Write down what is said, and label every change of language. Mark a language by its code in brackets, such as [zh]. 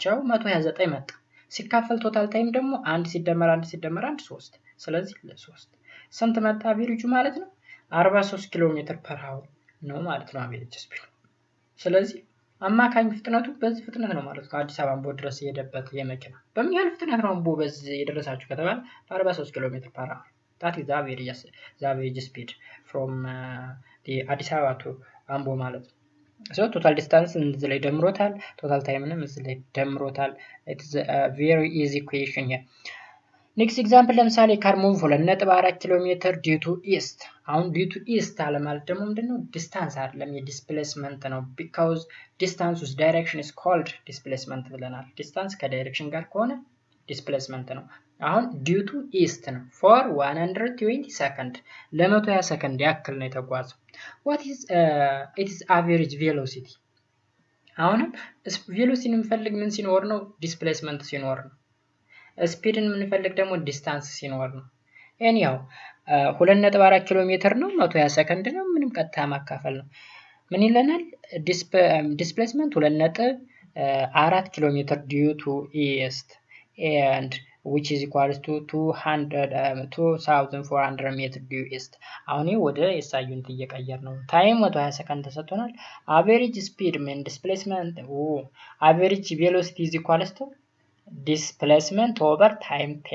[am] 129 መጣ። ሲካፈል ቶታል ታይም ደግሞ 1 ሲደመር 1 ሲደመር 1 3። ስለዚህ ለ3 ስንት መጣ አቬሬጁ ማለት ነው 43 ኪሎ ሜትር ፐር ሃወር ነው ማለት ነው አቬሬጅ ስፒድ። ስለዚህ አማካኝ ፍጥነቱ በዚህ ፍጥነት ነው ማለት ነው። አዲስ አበባ አምቦ ድረስ የሄደበት የመኪና በምን ያህል ፍጥነት ነው አምቦ በዚህ የደረሳችሁ ከተባለ 43 ኪሎ ሜትር ፐር ሃወር [en] that is the average speed from the አዲስ አበባ to አምቦ ማለት ነው። so total distance [am] እዚህ ላይ ደምሮታል [en] total time ንም እዚህ ላይ ደምሮታል። it is a very easy equation here. [am] next example ለምሳሌ car move 2.4 ኪሎ ሜትር due to east። አሁን due to east አለ ማለት ደግሞ ምንድነው ዲስታንስ አይደለም የዲስፕሌስመንት ነው [en] because distance with direction is called displacement [am] ብለናል። ዲስታንስ ከዳይሬክሽን ጋር ከሆነ ዲስፕሌስመንት ነው። አሁን due to east ነው for 120 second ለ120 ሰከንድ ያክል ነው የተጓዘው። [en] what is it is average velocity [am] አሁንም ቬሎሲቲን የምንፈልግ ምን ሲኖር ነው? ዲስፕሌስመንት ሲኖር ነው። ስፒድን የምንፈልግ ደግሞ ዲስታንስ ሲኖር ነው። ኤኒያው 2.4 ኪሎ ሜትር ነው 120 ሰከንድ ነው። ምንም ቀጥታ ማካፈል ነው። ምን ይለናል? ዲስፕሌስመንት 2.4 ኪሎ ሜትር due to east [en] and which is equals to [am] 2400 ሜትር due east። አሁን ወደ የሳዩንት እየቀየር ነው። ታይም 120 ሰከንድ ተሰጥቶናል። አቨሬጅ ስፒድ ምን ዲስፕሌስመንት አቨሬጅ ቬሎሲቲ is equals to ዲስፕሌስመንት ኦቨር ታይም